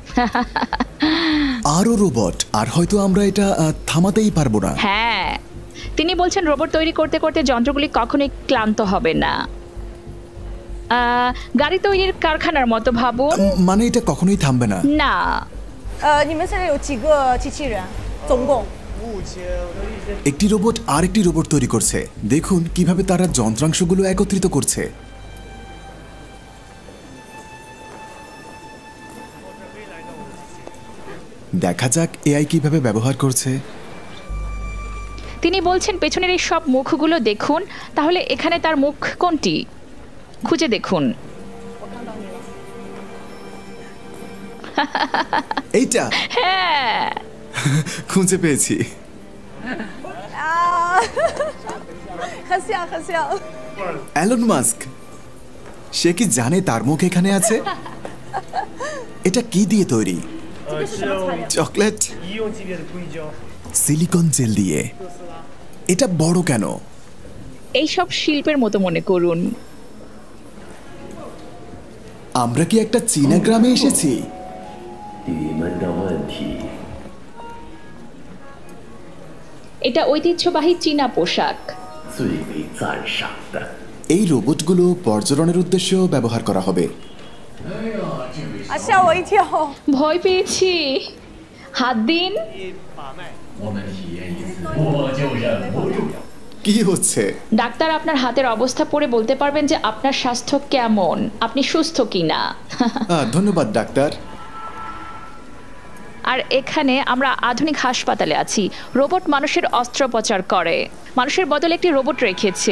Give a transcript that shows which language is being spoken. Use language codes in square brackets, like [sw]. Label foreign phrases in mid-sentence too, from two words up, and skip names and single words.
[bn] আরো রোবট, আর হয়তো আমরা এটা থামাতেই পারবো না। হ্যাঁ, তিনি বলছেন রোবট তৈরি করতে করতে যন্ত্রগুলি কখনোই ক্লান্ত হবে না। গাড়ি তৈরির কারখানার মতো ভাবুন। মানে এটা কখনোই থামবে না। না, [zh] 你们现在有几个机器人？总共？ [bn] একটি রোবট আরেকটি রোবট তৈরি করছে। দেখুন কিভাবে তারা যন্ত্রাংশগুলো একত্রিত করছে। দেখা যাক এআই কিভাবে ব্যবহার করছে। তিনি বলছেন পেছনের এই সব মুখগুলো দেখুন, তাহলে এখানে তার মুখ কোনটি খুঁজে দেখুন। এইটা হ্যাঁ, খুঁজে পেয়েছি। [zh] 很像很像。 [bn] অ্যালন মাস্ক, সে কি জানে তার মুখ এখানে আছে? এটা কি দিয়ে তৈরি? চকলেট, সিলিকন জেল দিয়ে। এটা বড় কেন? এই সব শিল্পের মতো মনে করুন। আমরা কি একটা চীনা গ্রামে এসেছি? এটা ঐতিহ্যবাহী চীনা পোশাক। এই রোবটগুলো পর্যটনের উদ্দেশ্যেও ব্যবহার করা হবে। [zh] 啊，吓我一跳！ [bn] ভয় পেয়েছি। হাত দিন। [zh] 我们体验一次我就忍不住。 [bn] কি হচ্ছে? ডাক্তার আপনার হাতের অবস্থা পড়ে বলতে পারবেন যে আপনার স্বাস্থ্য কেমন, আপনি সুস্থ কিনা। ধন্যবাদ ডাক্তার। আর এখানে আমরা আধুনিক হাসপাতালে আছি। রোবট মানুষের অস্ত্রোপচার করে, মানুষের বদলে একটি রোবট রেখেছে।